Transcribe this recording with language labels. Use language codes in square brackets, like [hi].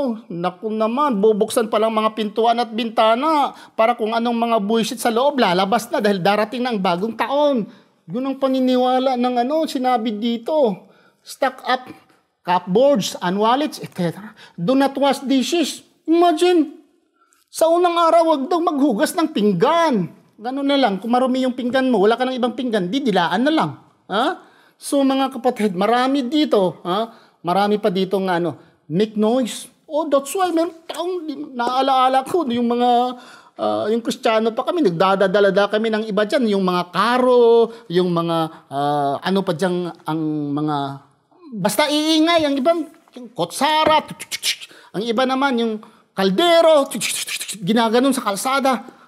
[tl] Naku naman, bubuksan pa lang mga pintuan at bintana para kung anong mga buwisit sa loob, lalabas na dahil darating na ang bagong taon. Yun ang paniniwala ng sinabi dito. [en] Stock up cupboards and wallets, etc. Do not wash dishes. [tl] Imagine, sa unang araw, wag daw maghugas ng pinggan. Ganun na lang, kung marumi yung pinggan mo, wala ka ng ibang pinggan, didilaan na lang. So mga kapatid, marami dito, marami pa dito nga [en] make noise. Oh, that's why [tl] meron taong naalaala ko yung mga yung Kristiyano pa kami, nagdadala kami ng iba dyan, yung mga karo, yung mga pa dyan, ang mga basta iingay, ang ibang yung kotsara, ang iba naman yung kaldero, ginaganon sa kalsada.